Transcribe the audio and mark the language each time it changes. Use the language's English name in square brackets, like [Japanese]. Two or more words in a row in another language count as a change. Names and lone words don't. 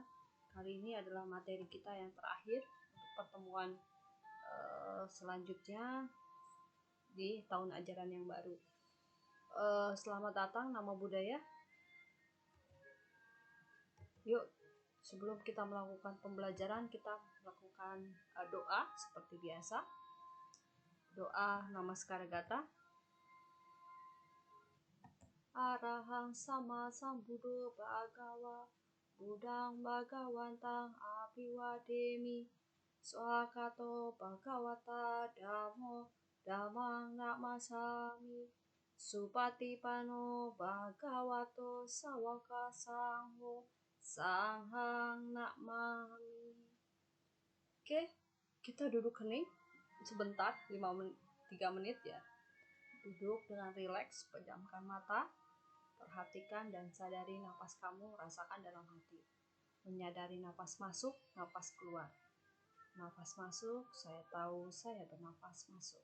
[Indonesian] Kali ini adalah materi kita yang terakhir untuk pertemuan selanjutnya di tahun ajaran yang baru. Selamat datang, [Pali] Namo Buddhaya. [Indonesian] Yuk, sebelum kita melakukan pembelajaran, kita melakukan doa seperti biasa. Doa Namaskara Gata. [Pali] Arahang sama sambuddho bhagawa Buddhang bhagawantang abiwademi Swakato bhagawata dhammo dhammang namasami Supatipano bhagavato sawaka sangho sanghang namami. [Indonesian] Oke, kita duduk hening sebentar, 3 menit ya. Duduk dengan rileks, pejamkan mata. Perhatikan dan sadari napas kamu, rasakan dalam hati. Menyadari napas masuk, napas keluar. Napas masuk, saya tahu saya bernapas masuk.